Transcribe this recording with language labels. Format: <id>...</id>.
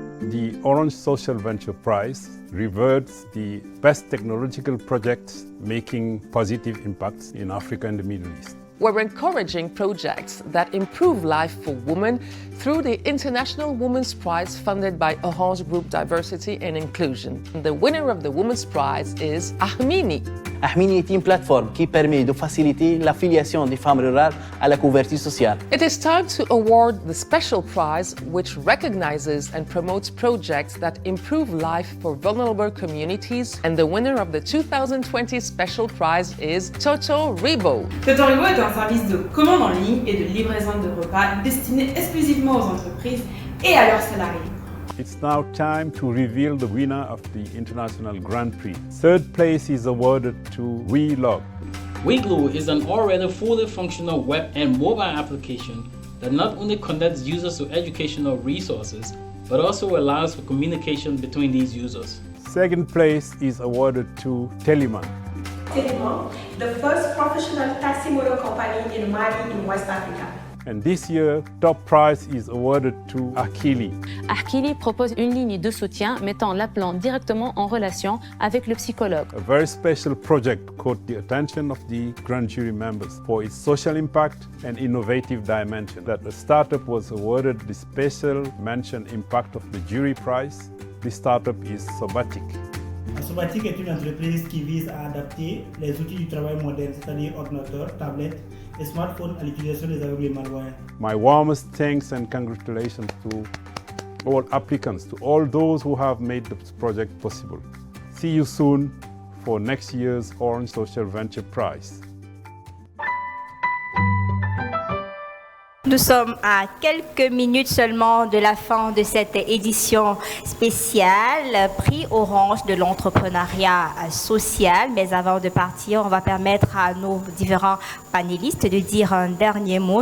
<en>The Orange Social Venture Prize rewards the best technological projects making positive impacts in Africa and the Middle East. We're encouraging projects that improve life for women through the International Women's Prize funded by Orange Group Diversity and Inclusion. The winner of the Women's Prize is Ahmini.</en> <fr>Ahmini est une plateforme qui permet de faciliter l'affiliation des femmes rurales à la couverture sociale.</fr> <en>It is time to award the special prize, which recognizes and promotes projects that improve life for vulnerable communities. And the winner of the 2020 special prize is Toto Ribo.</en> <fr>Toto Ribo est un service de commande en ligne et de livraison de repas destiné exclusivement aux entreprises et à leurs salariés.</fr> <en>It's now time to reveal the winner of the International Grand Prix. Third place is awarded to WeLog. WeGlue is an already fully functional web and mobile application that not only connects users to educational resources, but also allows for communication between these users. Second place is awarded to Teleman. Teleman, the first professional taxi motor company in Mali in West Africa. And this year, top prize is awarded to Akili.</en> <fr>Akili propose une ligne de soutien mettant l'appelant directement en relation avec le psychologue.</fr> <en>A very special project caught the attention of the grand jury members for its social impact and innovative dimension. That the startup was awarded the special mention impact of the jury prize. The startup is Sobatic.</en> <fr>Sobatic est une entreprise qui vise à adapter les outils du travail moderne, c'est-à-dire ordinateur, tablette et smartphone à l'utilisation des aveugles et malvoyants.</fr> <en>My warmest thanks and congratulations to all applicants, to all those who have made this project possible. See you soon for next year's Orange Social Venture Prize.</en> <fr>Nous sommes à quelques minutes seulement de la fin de cette édition spéciale Prix Orange de l'entrepreneuriat social. Mais avant de partir, on va permettre à nos différents panélistes de dire un dernier mot.</fr>